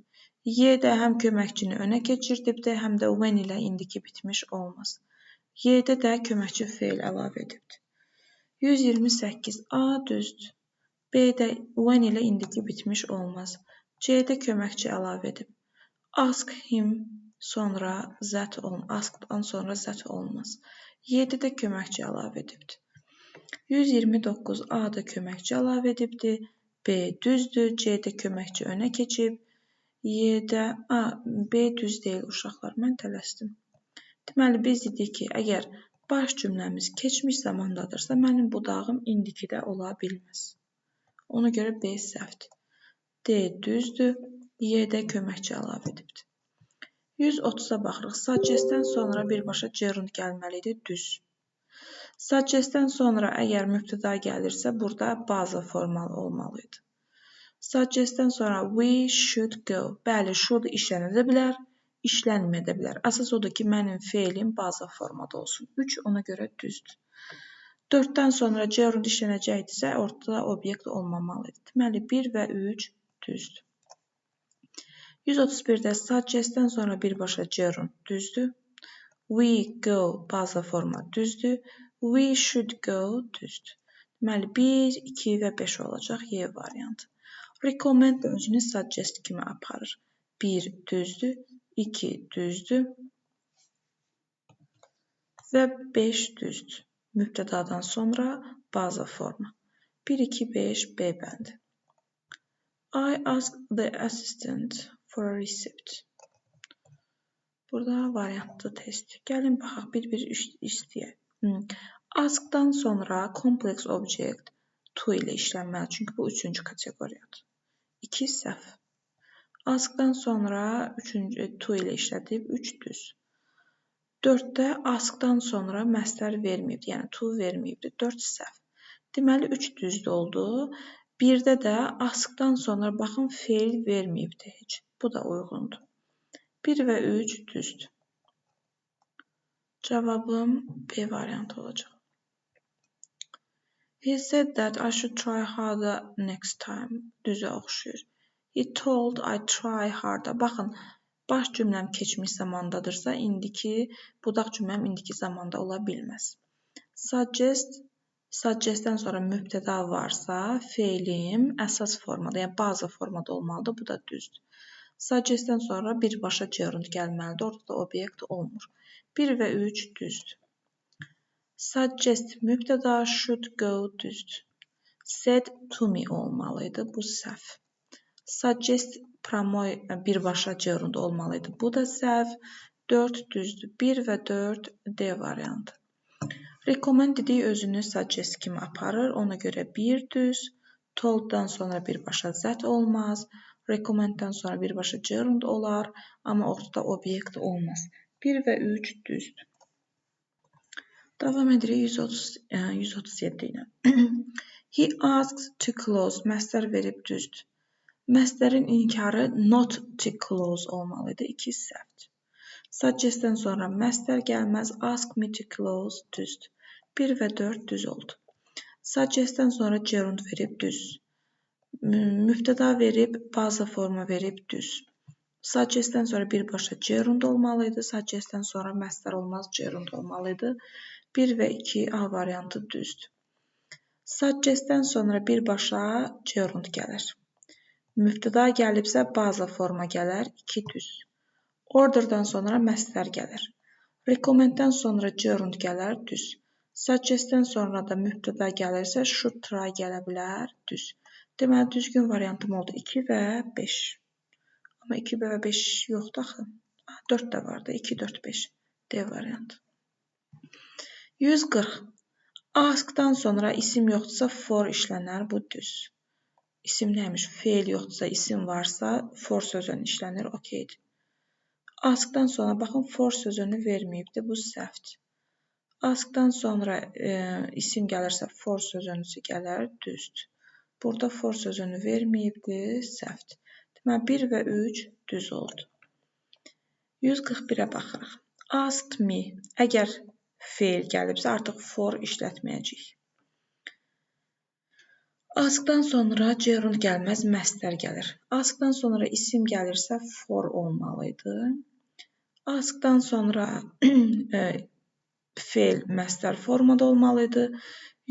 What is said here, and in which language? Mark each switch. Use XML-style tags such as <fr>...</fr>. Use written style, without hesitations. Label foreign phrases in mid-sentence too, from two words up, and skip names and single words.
<az>Y-də həm köməkçini önə keçirdibdir, həm də when ilə indiki bitmiş olmaz. Y-də də köməkçi feil əlavə edibdir. 128. A düzdür. B-də when ilə indiki bitmiş olmaz. C-də köməkçi əlavə edib.</az> <en>Ask him</en> <az>sonra that askdan sonra that olmaz. Y-də köməkçi əlavə edibdir. 129 A-da köməkçi əlavə edibdir. B düzdür. C-də köməkçi önə keçib. Y-də B düz deyil uşaqlar. Mən tələsdim. Deməli biz dedik ki, əgər baş cümləmiz keçmiş zamandadırsa, mənim budağım indikidə ola bilməz. Ona görə B səhvdir. D düzdür. Y-də köməkçi əlavə edibdir. 130-a baxırıq. Suggest-dən sonra birbaşa gerund gəlməlidir. Düz. Suggest-dən sonra əgər mübtəda gəlirsə, burada baza formalı olmalıydı. Suggest-dən sonra</az> <en>we should go.</en> <az>Bəli, should işlənə də bilər, işlənməyə də bilər. Əsas odur ki, mənim feilim baza formada olsun. 3 ona görə düzdür. 4-dən sonra gerund işlənəcəkdirsə, ortada obyekt olmamalıdır. Deməli, 1 və 3 düzdür. 131-də suggest-dən sonra birbaşa gerund düzdür.</az> <en>We go</en> <az>baza forma düzdür.</az> <en>We should go düzdür.</en> <az>Deməli, 1, 2 və 5 olacaq Y variantı. Recommend də özünü suggest kimi aparır. 1 düzdür, 2 düzdür və 5 düzdür. Mübtədadan sonra baza forma. 1, 2, 5 B bəndi.</az> <en>I asked the assistant for a receipt.</en> <az>Burada variantlı test. Gəlin baxaq, bir-bir istəyək. Askdan sonra</az> <en>complex object to</en> <az>ilə işlənməli, çünki bu 3-cü kateqoriyadır. 2 səhv. Askdan sonra 3-cü to ilə işlədib, 3 düz. 4-də askdan sonra məstər verməyibdir, yəni to verməyibdir, 4 səhv. Deməli, 3 düzdür oldu. 1-də də askdan sonra baxın feil verməyibdir heç. Bu da uyğundur. 1 və 3 düzdür. Cavabım B variantı olacaq.</az> <en>He said that I should try harder next time.</en> <az>Düzə oxşuyur.</az> <en>He told I try harder.</en> <az>Baxın, baş cümləm keçmiş zamandadırsa, indiki, budaq cümləm indiki zamanda ola bilməz. Suggest-dən sonra mübtəda varsa, feilim əsas formada, yəni baza formada olmalıdır. Bu da düzdür. Suggest-dən sonra birbaşa gerund gəlməlidir. Orada da obyekt olmur. 1 və 3 düzdür. Suggest mübtəda,</az> <en>should go düzdür. Said to me</en> <az>olmalıydı. Bu səhv. Suggest promoy birbaşa gerund olmalıydı. Bu da səhv. 4 düzdür. 1 və 4 D variantı. Recommend dedik özünü suggest kimi aparır. Ona görə 1 düz. Told-dan sonra birbaşa that olmaz. Recommend-dən sonra birbaşa gerund olar. Amma ortada obyekt olmaz. 1 və 3 düzdür. Davam edirik 137 ilə.</az> <en>He asks to close.</en> <az>Məstər verib düzdür. Məstərin inkarı</az> <en>not to close</en> <az>olmalıydı. 2 səhvdir. Suggest-dən sonra məstər gəlməz.</az> <en>Ask me to close</en> <az>düzdür. 1 və 4 düz oldu. Suggest-dən sonra gerund verib düz. Mübtəda verib, baza forma verib düz. Suggest-dən sonra birbaşa gerund olmalıydı. Suggest-dən sonra məstər olmaz, gerund olmalıydı. 1 və 2 A variantı düzdür. Suggest-dən sonra birbaşa gerund gəlir. Mübtəda gəlibsə baza forma gələr, 2 düz. Order-dan sonra məstər gəlir. Recommend-dən sonra gerund gələr, düz. Suggest-dən sonra da mübtəda gəlirsə</az> <en>should try</en> <az>gələ bilər, düz. Deməli, düzgün variantım oldu 2 və 5. Amma 2 və 5 yoxdur axı. 4 də vardı, 2, 4, 5. D variantı. 140. Askdan sonra isim yoxdursa for işlənər, bu düz. İsim nəymiş? Feil yoxdursa, isim varsa for sözünü işlənir, okeydir. Askdan sonra baxın for sözünü verməyibdir, bu səhvdir. Askdan sonra isim gəlirsə for sözünüsü gələr, düzdür. Burada for sözünü verməyibdir, səhvdir. Deməli 1 və 3 düz oldu. 141-ə baxırıq.</az> <en>Asked me.</en> <az>Əgər feil gəlibsə artıq for işlətməyəcəyik. Askdan sonra gerund gəlməz, məstər gəlir. Askdan sonra isim gəlirsə for olmalıydı. Askdan sonra feil məstər formada olmalıydı.</az>